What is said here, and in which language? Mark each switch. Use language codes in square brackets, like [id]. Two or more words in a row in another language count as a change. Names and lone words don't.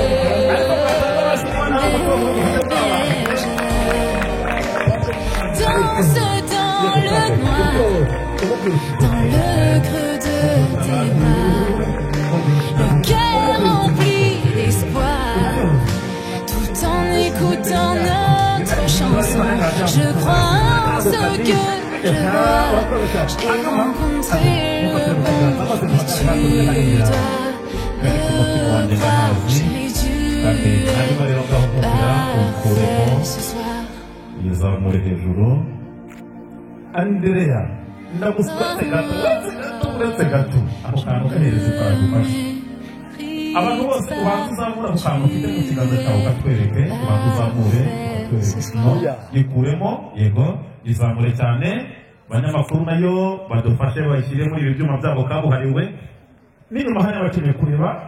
[fr] Danse dans le noir, dans le creux de tes bras, le cœur rempli d'espoir, tout en écoutant notre chanson. Je crois en ce que je vois, j'ai rencontré le bon, mais tu dois le voir, j'ai dû ce soir. [rw] Yizamure hejuru Andrea ndagusatse gato uretse gato ako kantu kahereza kagufasha abantu bose bakuzamura ku kantu ufite mu kiganza cyawe gatwereke bakuzamure yikuremo yego yizamure cyane abanyamakuru nayo badufashe bayishyire muri ibi byuma byabo kabuhariwe n'inyuma hari abakeneye kureba